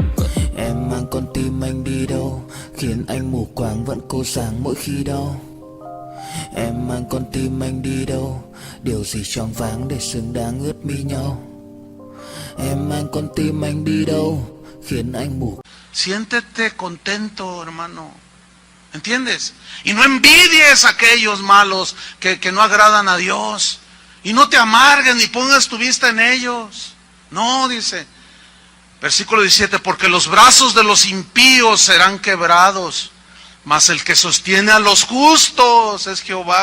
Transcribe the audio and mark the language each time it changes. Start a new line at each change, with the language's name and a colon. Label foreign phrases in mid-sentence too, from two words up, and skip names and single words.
Vietnamese: Em mang con tim anh đi đâu, khiến anh mù quáng vẫn cố sáng mỗi khi đau. Em mang con tim anh đi đâu, điều gì choáng váng để xứng đáng ướt mi nhau. Em mang con tim anh đi đâu, khiến anh mù.
Spanish: Siéntete contento, hermano. ¿Entiendes? Y no envidies a aquellos malos que no agradan a Dios. Y no te amargues ni pongas tu vista en ellos. No, dice. Versículo 17, porque los brazos de los impíos serán quebrados, mas el que sostiene a los justos es Jehová.